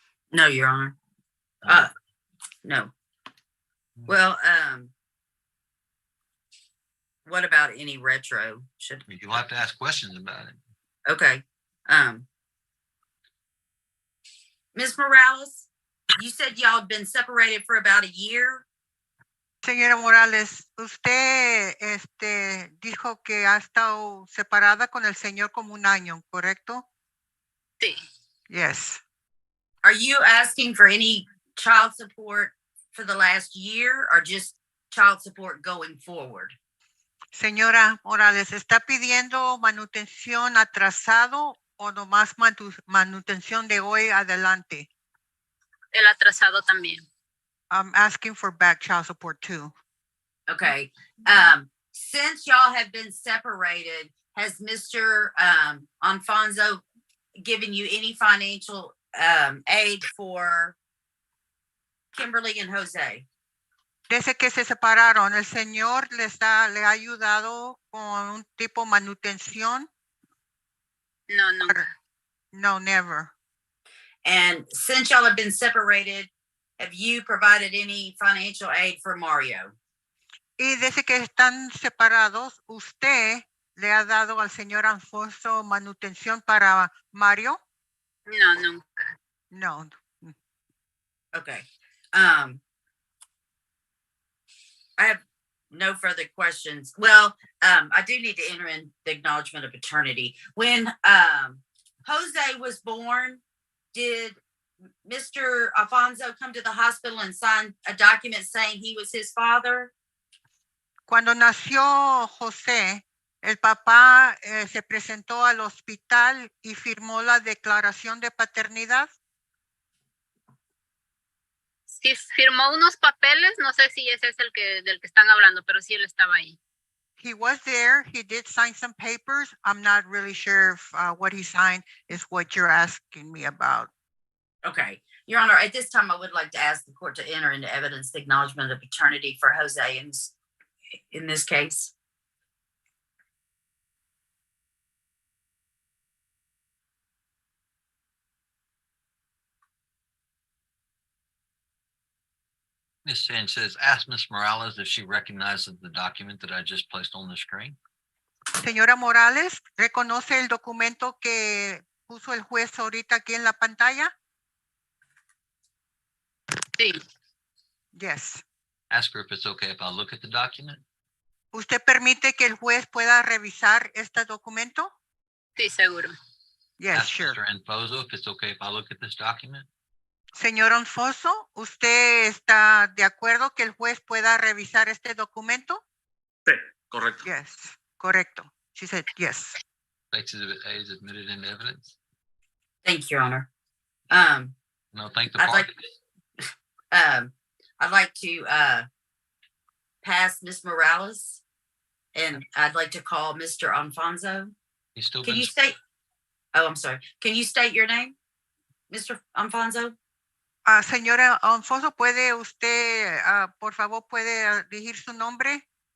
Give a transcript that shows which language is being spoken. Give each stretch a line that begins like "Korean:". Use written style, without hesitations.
English: No, Your Honor. No. Well, what about any retro? You'll have to ask questions about it. Okay. Ms. Morales, you said y'all had been separated for about a year.
Spanish: Señora Morales, usted dijo que ha estado separada con el señor como un año, ¿correcto? Sí.
English: Yes. Are you asking for any child support for the last year or just child support going forward?
Spanish: Señora Morales, ¿está pidiendo manutención atrasado o nomás manutención de hoy adelante? El atrasado también.
English: I'm asking for back child support too. Okay. Since y'all have been separated, has Mr. Alfonso given you any financial aid for Kimberly and Jose?
Spanish: Desde que se separaron, ¿el señor le ha ayudado con un tipo de manutención? No, nunca.
English: No, never. And since y'all have been separated, have you provided any financial aid for Mario?
Spanish: Y desde que están separados, ¿usted le ha dado al señor Alfonso manutención para Mario? No, nunca.
English: No. Okay. I have no further questions. Well, I do need to enter in the acknowledgement of paternity. When Jose was born, did Mr. Alfonso come to the hospital and sign a document saying he was his father?
Spanish: Cuando nació José, el papá se presentó al hospital y firmó la declaración de paternidad. Sí, firmó unos papeles, no sé si ese es del que están hablando, pero sí él estaba ahí.
English: He was there. He did sign some papers. I'm not really sure if what he signed is what you're asking me about. Okay. Your Honor, at this time, I would like to ask the court to enter into evidence the acknowledgement of paternity for Jose in this case. Ms. Sanchez, ask Ms. Morales if she recognizes the document that I just placed on the screen.
Spanish: Señora Morales, ¿reconoce el documento que puso el juez ahorita aquí en la pantalla? Sí.
English: Yes. Ask her if it's okay if I look at the document.
Spanish: ¿Usted permite que el juez pueda revisar este documento? Sí, seguro.
English: Yes, Ask sure. Mr. Enfoso if it's okay if I look at this document.
Spanish: Señor Alfonso, ¿usted está de acuerdo que el juez pueda revisar este documento? Sí, correcto.
English: Yes, correcto. She said yes. Thanks, Exhibit A is admitted into evidence. Thank you, Your Honor. No, thank the I'd party. I'd like to pass Ms. Morales, and I'd like to call Mr. Alfonso. He's still Can been you state? Oh, I'm sorry. Can you state your name, Mr. Alfonso?
Spanish: Señora Alfonso, ¿puede usted, por favor, puede dirigir su nombre?